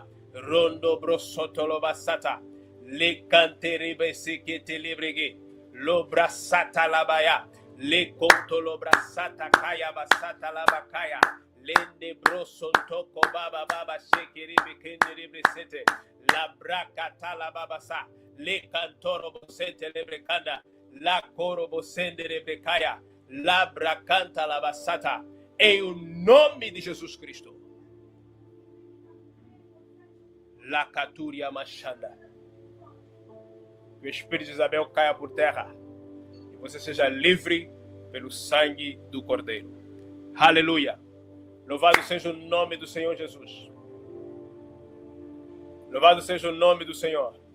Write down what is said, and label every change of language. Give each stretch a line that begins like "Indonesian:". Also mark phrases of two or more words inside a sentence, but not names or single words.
Portuguese: Rondo brosoto lobasata. Le canteribe sekete librege. Lobrasata labaya. Le conto lobrasata kaya basata labakaya. Lende brosonto kobaba baba shekiribe kendiribe sete. La bracata la babasa. Le cantoro bosete lebrecanda. La coro bosende lebrecaya. La bracanta la basata. Em o nome de Jesus Cristo. La caturia machanda. Que o espírito de Isabel caia por terra. E você seja livre pelo sangue do Cordeiro. Aleluia. Louvado seja o nome do Senhor Jesus. Louvado seja o nome do Senhor.